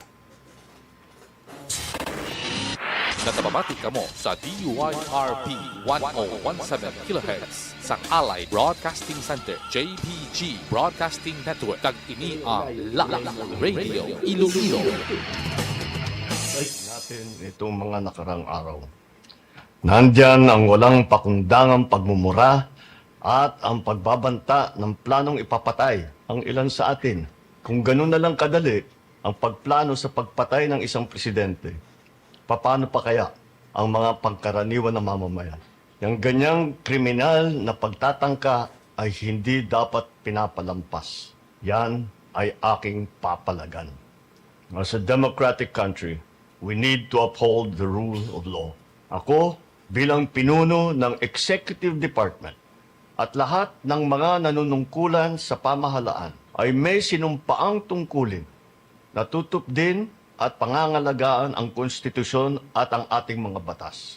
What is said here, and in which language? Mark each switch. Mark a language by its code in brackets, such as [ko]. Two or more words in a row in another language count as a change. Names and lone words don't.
[hil] Natabamati kamo sa DYRP 1017 kHz sa Allied Broadcasting Center, JPG Broadcasting Network. Kag ini ang Live Radio Iloilo. [tl] Natin itong mga nakarang araw. Nandyan ang walang pakundangang pagmumura at ang pagbabanta ng planong ipapatay ang ilan sa atin. Kung ganun na lang kadali ang pagplano sa pagpatay ng isang presidente, paano pa kaya ang mga pangkaraniwan na mamamayan? Yung ganyang kriminal na pagtatangka ay hindi dapat pinapalampas. Yan ay aking papalagan. [en] As a democratic country, we need to uphold the rule of law. [tl] Ako, bilang pinuno ng Executive Department at lahat ng mga nanunungkulan sa pamahalaan ay may sinumpaang tungkulin na tutup din at pangangalagaan ang konstitusyon at ang ating mga batas.